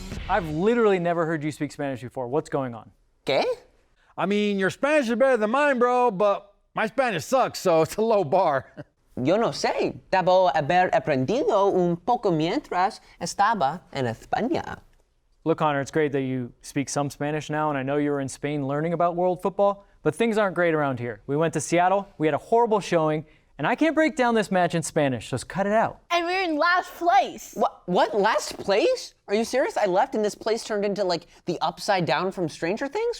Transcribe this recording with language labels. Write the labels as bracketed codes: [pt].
[en] I've literally never heard you speak Spanish before. What's going on? [es] ¿Qué? [en] I mean, your Spanish is better than mine, bro, but my Spanish sucks, so it's a low bar. [es] Yo no sé. Debo haber aprendido un poco mientras estaba en España. [en] Look, Connor, it's great that you speak some Spanish now, and I know you were in Spain learning about world football, but things aren't great around here. We went to Seattle, we had a horrible showing, and I can't break down this match in Spanish, just cut it out. And we're in last place. What? Last place? Are you serious? I left and this place turned into like the upside down from Stranger Things?